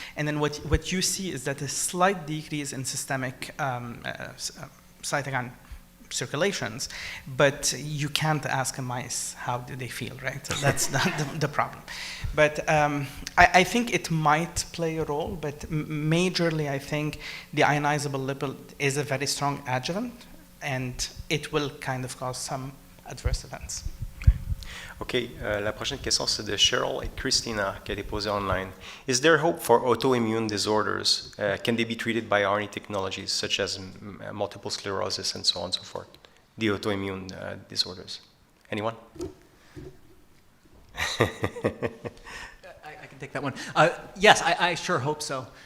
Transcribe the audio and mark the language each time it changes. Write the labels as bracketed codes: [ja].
[en] And then what you see is that a slight decrease in systemic cytokine circulations, but you can't ask a mice how do they feel, right? So that's not the problem. But I think it might play a role, but majorly I think the ionizable lipid is a very strong adjuvant, and it will kind of cause some adverse events. [fr] OK, la prochaine question, c'est de Cheryl et Christina qui a été posée online. [en] Is there hope for autoimmune disorders? Can they be treated by RNA technologies such as multiple sclerosis and so on and so forth? The autoimmune disorders. Anyone? I can take that one. Yes, I sure hope so.